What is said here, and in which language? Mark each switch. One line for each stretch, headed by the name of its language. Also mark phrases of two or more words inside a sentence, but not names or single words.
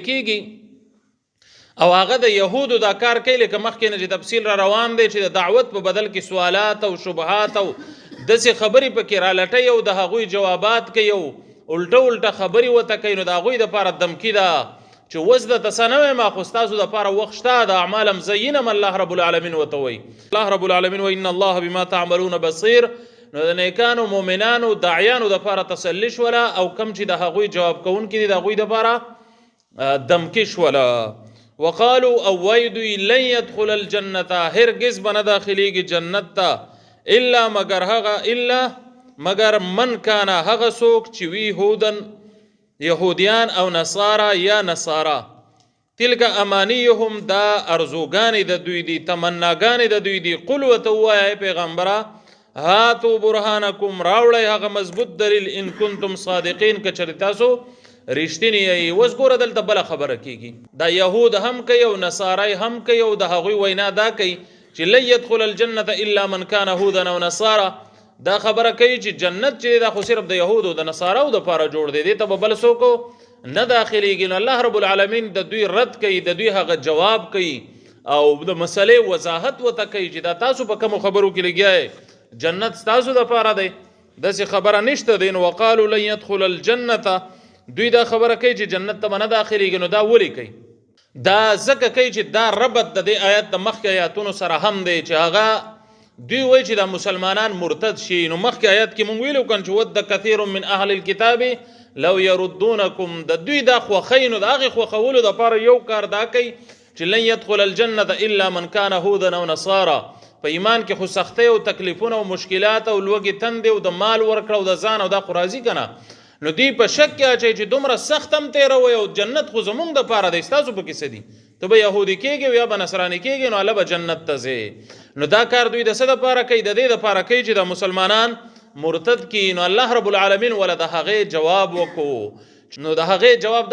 Pashto: کېږي او هغه د یهودو دا کار کوي لکه مخکې نه چې تفصیل را روان دی چې د دعوت په بدل کې سوالات او شبهات او داسې خبرې پکې رالټوي او د هغوی جوابات کوي او الټه خبرې ورته کوي نو د هغوی دپاره دمکي ده چې اوس درته څه نه وایم خو ستاسو دپاره وخت شته د اعمال هم زینم الله رب العالمین ورته وایي الله رب العالمین وایي
Arabic: ان الله بما تعملون بصیر
Pashto: نو د نیکانو مؤمنانو داعیانو دپاره تسلی شوله او کم چې د هغوی جواب کوونکي دي د هغوی دپاره دمکي شوله وقالوا او ویدوی
Arabic: لن يدخل الجنة
Pashto: هرگز بنا داخلیږي جنت ته الا مگر من کان هغه څوک چې وی هودن یهودیان او نصارا یا نصارا
Arabic: تلک امانیهم
Pashto: دا ارزوګانې د دوی دي تمناګانې د دوی دي قل وتوای پیغمبره
Arabic: هاتو برهانکم
Pashto: راوړی هغه مضبوط دلیل
Arabic: ان کنتم صادقین
Pashto: که چېرې تاسو رښتینی یې اوس ګوره دلته بله خبره کېږي دا یهود هم کوي او نصارای هم کوي او د هغوی وینا دا کوي چې
Arabic: لن یدخل الجنة الا من کان هودا او نصارا
Pashto: دا خبره کوي چې جنت چې دا خو صرف د یهودو د نصاراو دپاره جوړ دی دې ته به بل څوک نه داخلیږي نو الله رب العالمین د دوی رد کوي د دوی هغه جواب کوي او د مسلې وضاحت ورته کوي چې دا تاسو په کومو خبرو کې لګیا جنت ستاسو دپاره دی داسې خبره نشته دی نو
Arabic: وقالو لن يدخل الجنة
Pashto: دوی دا خبره کوي چې جنت ته به نه داخلیږي نو دا ولې کوي دا ځکه کوي چې دا ربط د دې آیات د مخکې آیاتونو سره هم دی چې هغه دوی وایي چې دا مسلمانان مرتد شي نو مخکې آیات کې مونږ ویلو کنه چې
Arabic: ود کثیر من اهل الكتاب لو يردونکم
Pashto: د دوی دا خوښوي نو د هغې خوښولو دپاره یو کار دا کوي چې
Arabic: لن يدخل الجنة الا من کان هودا او نصارا
Pashto: په ایمان کې خو سختۍ او تکلیفونه او مشکلات او لوږې تندې او د مال ورکړه او د ځان او دا خو راځي که نه نو دی په شک کې اچوي چې دومره سخت هم تېروئ او جنت خو زمونږ دپاره دی ستاسو په کې څه دي ته به یهودي کېږي او یا به نصراني کېږي نو هله به جنت ته ځې نو دا کار دوی د څه دپاره کوي د دې دپاره کوي چې د مسلمانان مرتد کړي نو الله رب العالمین وله د هغې جواب وکړو نو د هغې جواب